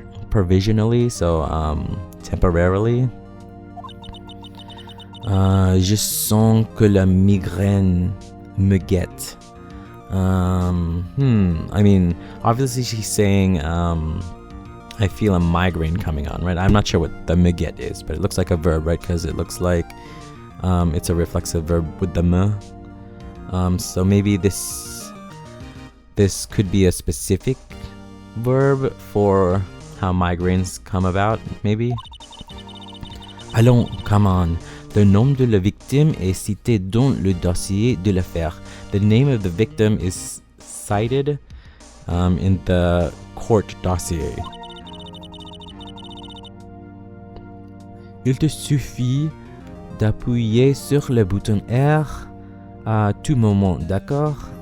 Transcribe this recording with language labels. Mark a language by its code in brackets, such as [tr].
[en] Provisionally, so temporarily. [fr] Je sens que la migraine me guette. [en] I mean, obviously she's saying, I feel a migraine coming on, right? I'm not sure what the me guette is, but it looks like a verb, right? Because it looks like it's a reflexive verb with the me. So maybe this could be a specific verb for how migraines come about, maybe. [fr] Allons, [en] come on. [fr] Le nom de la victime est cité dans le dossier de l'affaire. [en] The name of the victim is cited in the court dossier. [fr] Il te suffit d'appuyer sur le bouton R à tout moment, d'accord?